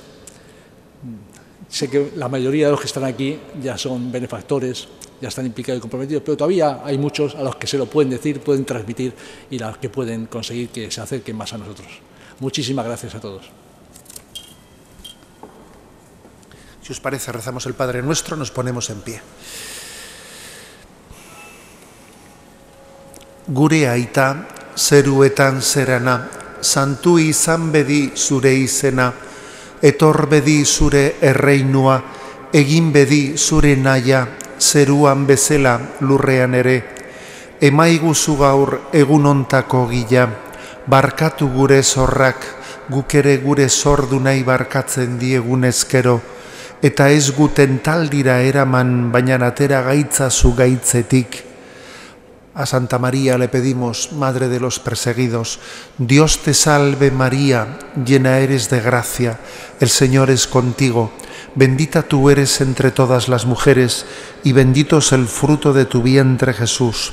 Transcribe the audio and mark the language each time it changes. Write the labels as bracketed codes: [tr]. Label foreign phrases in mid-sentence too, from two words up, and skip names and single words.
[es] Sé que la mayoría de los que están aquí ya son benefactores, ya están implicados y comprometidos, pero todavía hay muchos a los que se lo pueden decir, pueden transmitir y a los que pueden conseguir que se acerquen más a nosotros. Muchísimas gracias a todos. Si os parece, rezamos el Padre Nuestro, nos ponemos en pie. [eu] Gure aita, zeruetan zerana, santu izan bedi zure izena, etor bedi zure erreinua, egin bedi zure naia, zeruan bezala lurrean ere. Emaiguzu gaur egunontako gila, barkatu gure zorrak, guk ere gure zordu nahi barkatzen diegun ezkero, eta ez guten taldira eraman, baina atera gaitzazu gaitzetik. [es] A Santa María le pedimos, Madre de los perseguidos, Dios te salve María, llena eres de gracia, el Señor es contigo, bendita tú eres entre todas las mujeres, y bendito es el fruto de tu vientre Jesús.